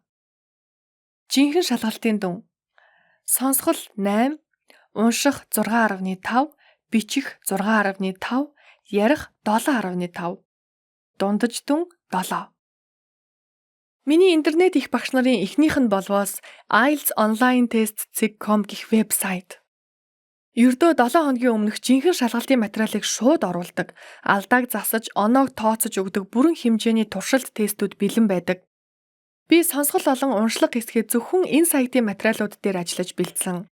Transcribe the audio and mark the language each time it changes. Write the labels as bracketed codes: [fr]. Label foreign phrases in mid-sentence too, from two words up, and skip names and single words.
[mn] Жинхэнэ шалгалтын дүн. Сонсгол 8, унших 6.5, бичих 6.5, ярих 7.5, дундаж дүн 7. Миний интернет их багш нарын эхнийх нь болвоос IELTS online test.com гэх вебсайт. Ердөө 7 хоногийн өмнөх жинхэнэ шалгалтын материалыг шууд оруулдаг, алдааг засаж, оноог тооцож өгдөг бүрэн хэмжээний туршилт тестүүд бэлэн байдаг. Би сонсгол болон уншлага хэсгээ зөвхөн энэ сайтын материалууд дээр ажиллаж бэлдсэн.